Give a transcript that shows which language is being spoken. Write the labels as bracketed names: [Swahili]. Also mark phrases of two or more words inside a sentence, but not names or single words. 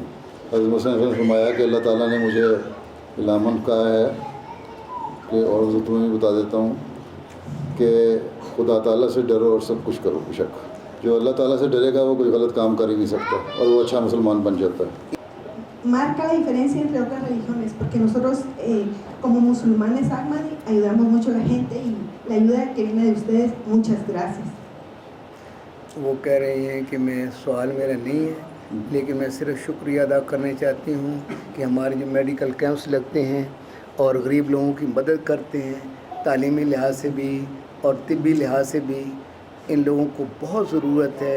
[Urdu] حضرت مسیح نے فرمایا کہ اللہ تعالیٰ نے مجھے علامن کہا ہے کہ، اور تمہیں بھی بتا دیتا ہوں کہ خدا تعالیٰ سے ڈرو اور سب کچھ کرو. بشک جو اللہ تعالیٰ سے ڈرے گا وہ کوئی غلط کام کر ہی نہیں سکتا اور وہ اچھا مسلمان بن جاتا ہے. [Spanish] Marca la diferencia entre otras religiones, porque nosotros como musulmanes Ahmadi ayudamos mucho a la gente y la ayuda que viene de ustedes, muchas gracias. [Urdu] وہ کہہ رہی ہیں کہ میں سوال میرا نہیں ہے، لیکن میں صرف شکریہ ادا کرنا چاہتی ہوں کہ ہمارے جو [English] medical camps [Urdu] لگتے ہیں اور غریب لوگوں کی مدد کرتے ہیں، تعلیمی لحاظ سے بھی اور طبی لحاظ سے بھی ان لوگوں کو بہت ضرورت ہے.